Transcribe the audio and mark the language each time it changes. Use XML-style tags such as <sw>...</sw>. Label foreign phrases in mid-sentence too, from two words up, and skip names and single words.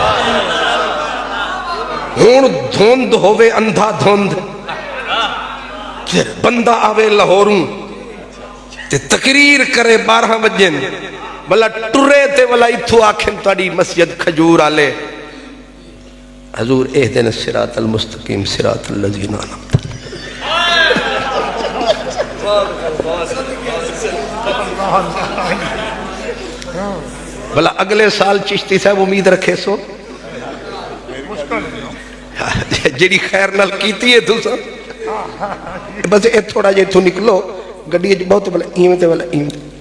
<pa>ہُݨ دھند ہووے انھا دھند فیر بندہ آوے لاہوروں تے تقریر کرے 12 بجے بھلا ٹُرے تے بھلا ایتھوں آکھن تہاڈی مسجد کھجور آلے حضور</pa> <ar>اهدنا الصراط المستقيم صراط الذين أنعمت.</ar> <pa>بھلا اگلے سال چشتی صاحب امید رکھے سو جی خیر نال کیتی ہے تسا بس یہ تھوڑا جے ایتھوں نکلو گڈی بہت بھلا ایویں تے بھلا ایویں.</pa>